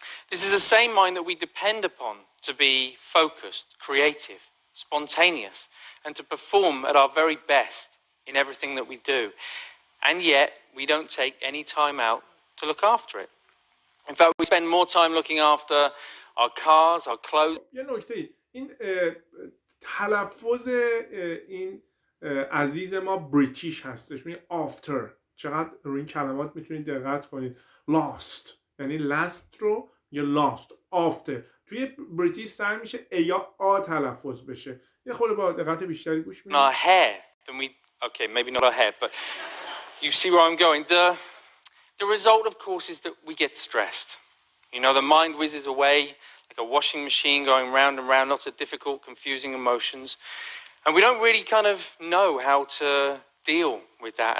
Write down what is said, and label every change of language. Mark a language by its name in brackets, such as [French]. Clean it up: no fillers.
[English] This is the same mind that we depend upon to be focused, creative, spontaneous, and to perform at our very best in everything that we do. And yet, we don't take any time out to look after it. In fact, we spend more time looking after our cars, our clothes. [Persian] یه نکته، این تلفظ این عزیز ما بریتیش هستش. میگه after. چقدر روی این کلمات میتونید دقت کنید. lost یعنی last رو یا lost. after توی بریتیش سعی میشه ا یا آ تلفظ بشه. یه خورده با دقت بیشتری گوش میدید. [English] Our hair, then we okay, maybe not our hair, but you see where I'm going. The result, of course, is that we get stressed. You know, the mind whizzes away like a washing machine going round and round, lots of difficult, confusing emotions. And we don't really kind of know how to deal with that.